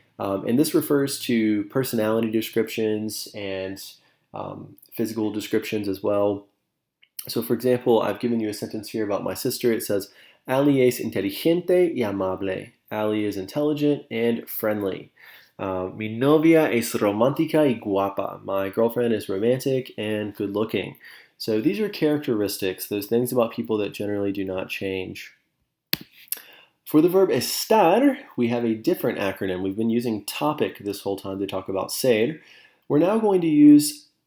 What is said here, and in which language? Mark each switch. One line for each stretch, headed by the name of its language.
English: And this refers to personality descriptions and physical descriptions as well. So, for example, I've given you a sentence here about my sister. It says, Ali es inteligente y amable. Ali is intelligent and friendly.
Spanish: Mi novia es romántica y guapa.
English: My girlfriend is romantic and good looking. So these are characteristics, those things about people that generally do not change. For the verb estar, we have a different acronym. We've been using topic this whole time to talk about ser. We're now going to use